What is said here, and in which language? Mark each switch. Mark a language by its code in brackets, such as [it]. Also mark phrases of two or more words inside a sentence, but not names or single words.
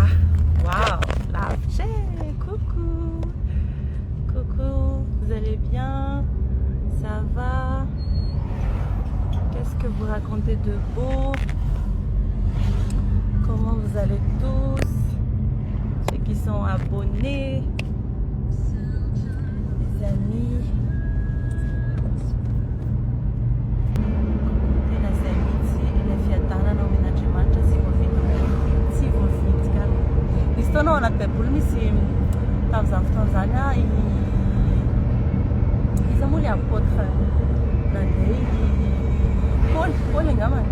[fr] Waouh, lavche, coucou, vous allez bien? Ça va? Qu'est-ce que vous racontez de beau? Comment vous allez tous? Ceux qui sont abonnés, les amis. [mg] Tena zay mihitsy ilay fiadanana homen'Andriamanitra sy voavidy ka. Nisy taona ao anaty baiboly misy tamin'izany fotoana zany a iza moa le apôtre nandeha Paul angambany.